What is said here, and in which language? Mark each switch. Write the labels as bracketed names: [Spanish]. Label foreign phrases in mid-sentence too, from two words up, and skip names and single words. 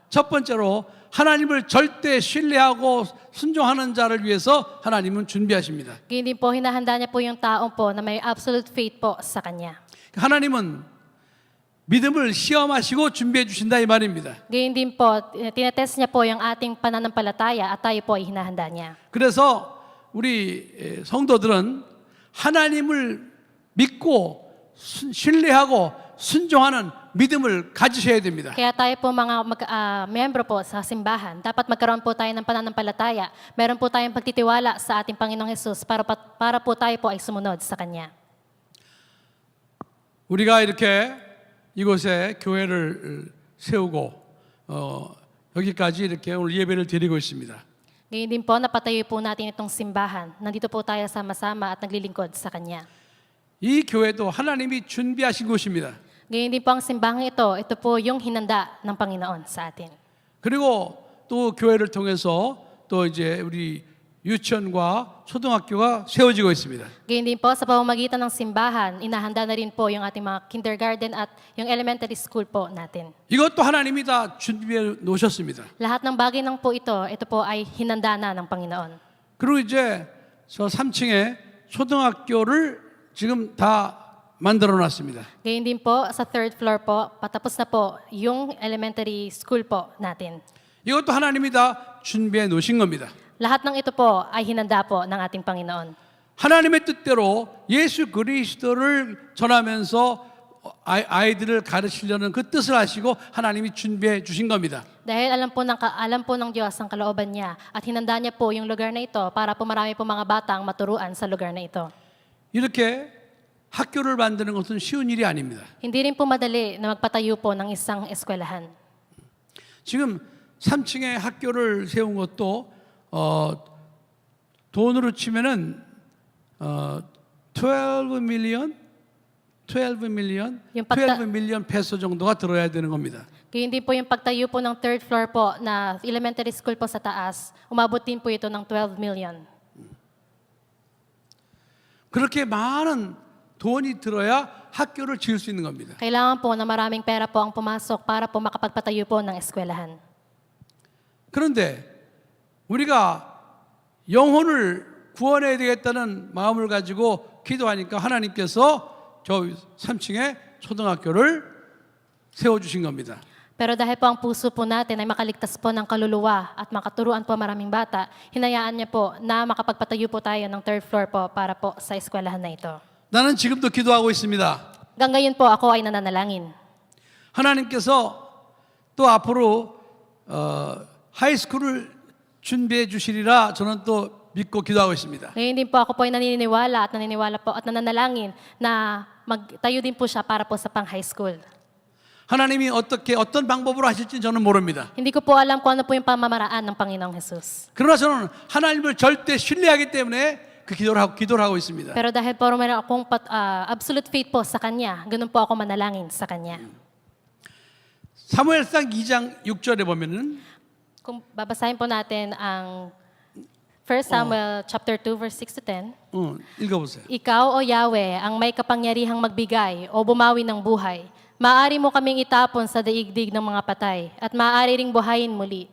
[Korean] 첫 번째로 하나님을 절대 신뢰하고 순종하는 자를 위해서 하나님은 준비하십니다. [Filipino] Gayon din po, hinahanda niya po yung taong po na may [English] absolute faith [Filipino] po sa Kanya. [Korean] 하나님은 믿음을 시험하시고 준비해 주신다 이 말입니다. [Filipino] Gayon din po, tinetest niya po yung ating pananampalataya at tayo po ay hinahanda niya. [Korean] 그래서 우리 성도들은 하나님을 믿고 신뢰하고 순종하는 믿음을 가지셔야 됩니다. [Filipino] Kaya tayo po mga miyembro po sa simbahan, dapat magkaroon po tayo ng pananampalataya. Meron po tayong pagtitiwala sa ating Panginoong Hesus para po tayo po ay sumunod sa Kanya. [Korean] 우리가 이렇게 이곳에 교회를 세우고 여기까지 이렇게 오늘 예배를 드리고 있습니다. [Filipino] Ngayon din po, napatayo po natin itong simbahan. Nandito po tayo sama-sama at naglilingkod sa Kanya. [Korean] 이 교회도 하나님이 준비하신 곳입니다. [Filipino] Ngayon din po ang simbahang ito po yung hinanda ng Panginoon sa atin. [Korean] 그리고 또 교회를 통해서 또 이제 우리 유치원과 초등학교가 세워지고 있습니다. [Filipino] Ngayon din po, sa pamamagitan ng simbahan, inahanda na rin po yung ating mga kindergarten at yung [English] elementary school [Filipino] po natin. [Korean] 이것도 하나님이 다 준비해 놓으셨습니다. [Filipino] Lahat ng bagay ng po ito po ay hinanda na ng Panginoon. [Korean] 그리고 이제 저 3층에 초등학교를 지금 다 만들어 놨습니다. [Filipino] Ngayon din po, sa [English] third floor [Filipino] po, patapos na po yung [English] elementary school [Filipino] po natin. [Korean] 이것도 하나님이 다 준비해 놓으신 겁니다. [Filipino] Lahat ng ito po ay hinanda po ng ating Panginoon. [Korean] 하나님의 뜻대로 예수 그리스도를 전하면서 아이들을 가르치려는 그 뜻을 하시고 하나님이 준비해 주신 겁니다. [Filipino] Dahil alam po ng Diyos ang kalooban niya at hinanda niya po yung lugar na ito para po marami po mga bata ang maturuan sa lugar na ito. [Korean] 이렇게 학교를 만드는 것은 쉬운 일이 아닙니다. [Filipino] Hindi rin po madali na magpatayo po ng isang eskwelahan. [Korean] 지금 3층에 학교를 세운 것도 돈으로 치면은 12 밀리언 [Filipino] Yung pagta- [Korean] 12 밀리언 페소 정도가 들어야 되는 겁니다. [Filipino] Kaya hindi po yung pagtayo po ng [English] third floor [Filipino] po na [English] elementary school [Filipino] po sa taas, umabot din po ito ng 12 million. [Korean] 그렇게 많은 돈이 들어야 학교를 지을 수 있는 겁니다. [Filipino] Kailangan po na maraming pera po ang pumasok para po makapagpatayo po ng eskwelahan. [Korean] 그런데 우리가 영혼을 구원해야 되겠다는 마음을 가지고 기도하니까 하나님께서 저 3층에 초등학교를 세워주신 겁니다. [Filipino] Pero dahil po ang puso po natin ay makaligtas po ng kaluluwa at makaturuan po maraming bata, hinayaan niya po na makapagpatayo po tayo ng [English] third floor [Filipino] po para po sa eskwelahan na ito. [Korean] 나는 지금도 기도하고 있습니다. [Filipino] Hanggang ngayon po ako ay nananalangin. [Korean] 하나님께서 또 앞으로 하이스쿨을 준비해 주시리라 저는 또 믿고 기도하고 있습니다. [Filipino] Ngayon din po ako po ay naniniwala po at nananalangin na magtayo din po siya para po sa pang [English] high school. [Korean] 하나님이 어떤 방법으로 하실지 저는 모릅니다. [Filipino] Hindi ko po alam kung ano po yung pamamaraan ng Panginoong Jesus. [Korean] 그러나 저는 하나님을 절대 신뢰하기 때문에 그 기도를 하고 있습니다. [Filipino] Pero dahil po meron akong [English] absolute faith [Filipino] po sa Kanya, ganun po ako manalangin sa Kanya. [Korean] 사무엘상 2장 6절에 보면은 [Filipino] Kung babasahin po natin ang 1 Samuel [English] chapter 2 verse 6 to 10. [Korean] 읽어보세요. [Filipino] Ikaw, O Yahweh, ang may kapangyarihang magbigay o bumawi ng buhay. Maaari mo kaming itapon sa daigdig ng mga patay at maaari ring buhayin muli.